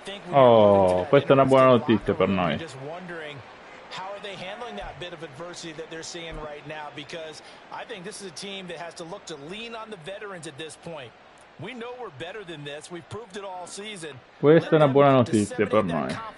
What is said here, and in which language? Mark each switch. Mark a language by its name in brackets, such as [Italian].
[Italian] Oh, questa è una buona notizia per noi. [English] How are they handling that bit of adversity that they're seeing right now? Because I think this is a team that has to look to lean on the veterans at this point. We know we're better than this. We've proved it all season. [Italian] Questa è una buona notizia per noi.